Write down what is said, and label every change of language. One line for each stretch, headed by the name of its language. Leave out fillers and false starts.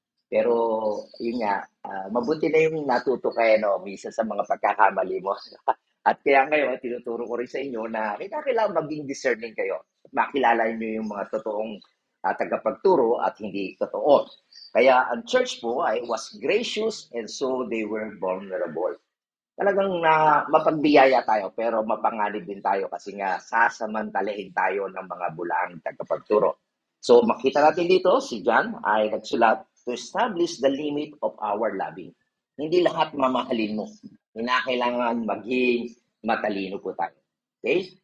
Filipino: Pero yun nga, mabuti na yung natuto kayo, no, minsan sa mga pagkakamali mo. At kaya ngayon, tinuturo ko rin sa inyo na kailangan maging discerning kayo. Makilala niyo yung mga totoong tagapagturo at hindi totoo. Kaya ang church po ay
English: was gracious and so they were vulnerable.
Filipino: Talagang mapagbiyaya tayo pero mapanganib din tayo kasi nga sasamantalahin tayo ng mga bulaang tagapagturo. So makita natin dito, si John ay nagsulat
English: to establish the limit of our loving.
Filipino: Hindi lahat mamahalin mo. Kinakailangan maging matalino po tayo. Okay?